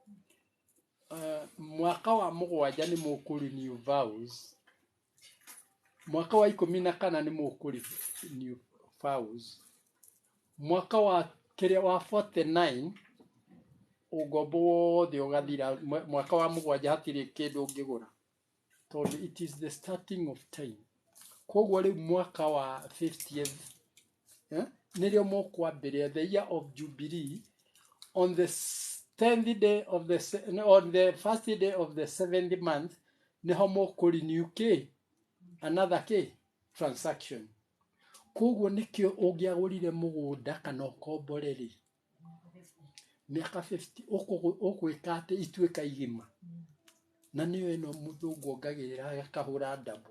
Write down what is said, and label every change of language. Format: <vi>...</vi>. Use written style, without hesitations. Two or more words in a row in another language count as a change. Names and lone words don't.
<ki>Mwaka wa 7 nĩ mũkũrenew vows. Mwaka wa 14 nĩ mũkũrenew vows. Mwaka wa 49 ugombo wothe ugathira. Mwaka wa 7 hatirĩ kĩndũ ũngĩgũra, tondũ</ki> <en>it is the starting of time.</en> <ki>Koguo rĩu mwaka wa 50th nĩrĩo mũkwambĩrĩria</ki> <en>the year of jubilee on the 10th day of the first day of the 7th month</en> <ki>nĩho mũkũrenew</ki> <en>another transaction.</en> <ki>Koguo nĩkĩo ũngĩagũrire mũgũnda kana ũkombore rĩ, mĩaka 50 ũkwĩka atĩ ituĩka igima. Na nĩyo ĩno mũthũngũ ongagĩrĩra agakahũra double.</ki>